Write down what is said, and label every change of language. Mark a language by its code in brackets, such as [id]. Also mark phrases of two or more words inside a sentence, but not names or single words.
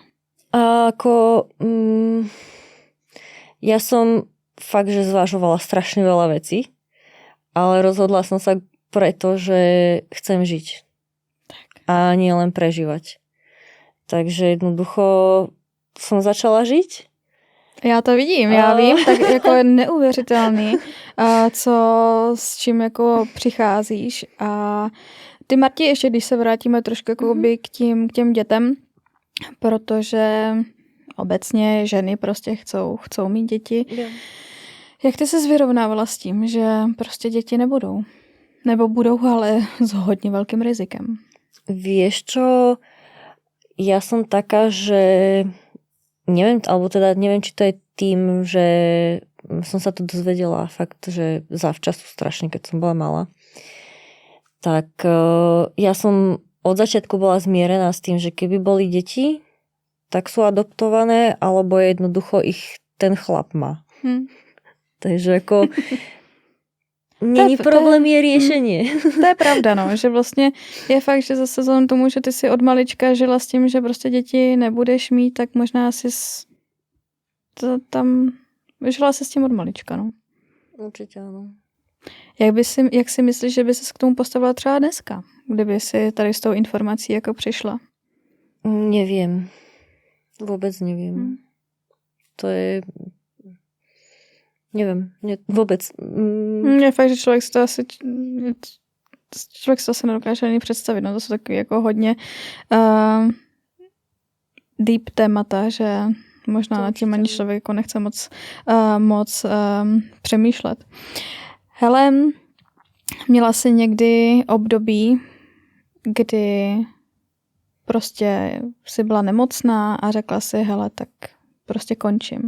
[sk] A ako ja som fakt, že zvažovala strašne veľa vecí, ale rozhodla som sa preto, že chcem žiť. Tak. A nie len prežívať. Takže jednoducho som začala žiť. [cs] Já to vidím, já vím, tak jako je neuvěřitelný, s čím jako přicházíš. A ty, Marti, ještě když se vrátíme trošku k těm dětem, protože obecně ženy prostě chcou mít děti. Yeah. Jak ty se vyrovnávala s tím, že prostě děti nebudou? Nebo budou, ale s hodně velkým rizikem? [sk] Vieš čo, ja som taká, že neviem, či to je tým, že som sa to dozvedela fakt, že zavčasu strašne, keď som bola malá. Tak ja som od začiatku bola zmierená s tým, že keby boli deti, tak sú adoptované, alebo jednoducho ich ten chlap má. Takže ako není problém, je riešenie. [cs] To je pravda, no, že vlastně je fakt, že zase vzhledem tomu, že ty si od malička žila s tím, že prostě děti nebudeš mít, tak možná si tam žila se s tím od malička, no. Určitě ano. Jak si myslíš, že by ses k tomu postavila třeba dneska, kdyby si tady s tou informací jako přišla? [sk] Neviem. Vôbec neviem. To je... Neviem. Vôbec. [cs] Je fakt, že člověk si to asi nedokáže ani představit. No to jsou takový jako hodně deep témata, že možná nad tím ani člověk jako nechce moc přemýšlet. Hele, měla jsi někdy období, kdy prostě si byla nemocná a řekla si, hele, tak prostě končím.